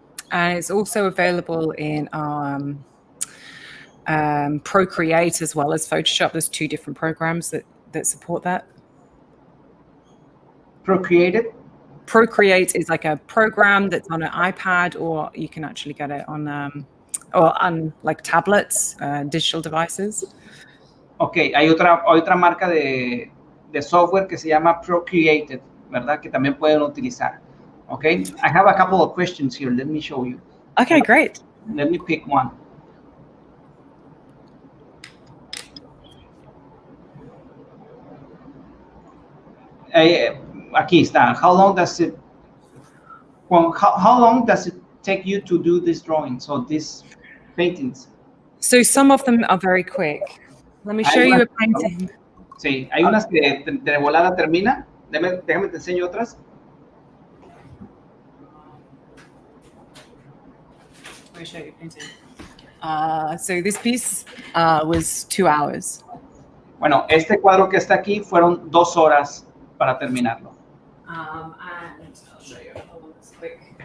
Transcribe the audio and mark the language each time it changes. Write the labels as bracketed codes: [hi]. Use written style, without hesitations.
[en] And it's also available in Procreate as well as Photoshop. There's 2 different programs that support that. Procreate is like a program that's on an iPad, or you can actually get it on like tablets, digital devices. [es] Okay, hay otra marca de software que se llama Procreate, ¿verdad? Que también pueden utilizar. [en] Okay, I have a couple of questions here. Let me show you. Okay, great. Let me pick one. [es] Aquí está. [en] How long does it take you to do this drawing? So these paintings. So some of them are very quick. Let me show you a painting. [es] Sí, hay unas que de volada termina. Déjame te enseño otras. [en] Let me show you a painting. So this piece was 2 hours. [es] Bueno, este cuadro que está aquí fueron 2 horas para terminarlo. [en] And I'll show you a one that's quick.